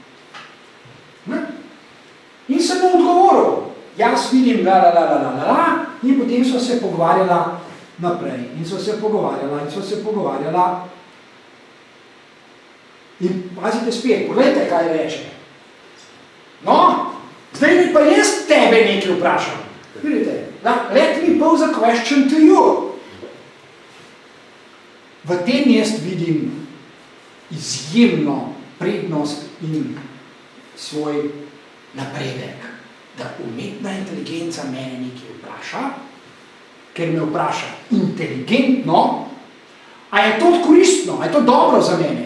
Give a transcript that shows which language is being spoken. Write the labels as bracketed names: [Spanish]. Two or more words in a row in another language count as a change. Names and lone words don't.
[Slovenian] In sem mu odgovoril, jaz vidim in potem so se pogovarjala naprej. In so se pogovarjala. In pazite spet, pogledajte, kaj reče. No, zdaj mi pa jaz tebe nekaj vprašam. Vidite, [English] let me pose a question to you. [Slovenian] V tem jaz vidim izjemno prednost in svoj napredek, da umetna inteligenca mene nekaj vpraša, ker me vpraša inteligentno, a je to koristno, a je to dobro za mene.